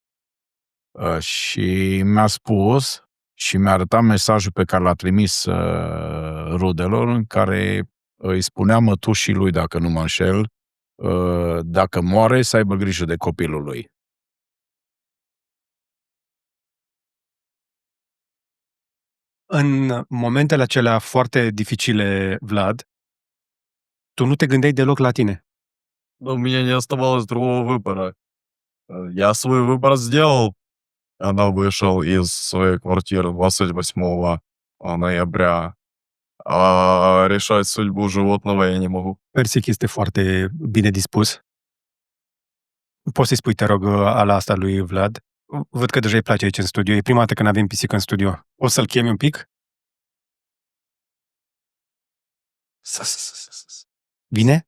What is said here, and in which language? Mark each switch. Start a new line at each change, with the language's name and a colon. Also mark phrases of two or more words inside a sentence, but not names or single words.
Romanian: Și mi-a spus și mi-a arătat mesajul pe care l-a trimis rudelor, în care îi spunea mătușii lui, dacă nu mă înșel, dacă moare, să aibă grijă de copilul lui. În momentele acelea foarte dificile, Vlad, tu nu te gândeai deloc la tine.
Russian: Но у меня не оставалось другого выбора. Я свой выбор сделал. Она вышел из своей квартиры 28 ноября. А решать судьбу животного я не могу.
Romanian: Persic este foarte bine dispus. Poți să-i spui, te rog, ala asta lui Vlad? Văd că deja îi place aici în studio. E prima dată când avem pisică în studio. O să-l chemi un pic? Vine?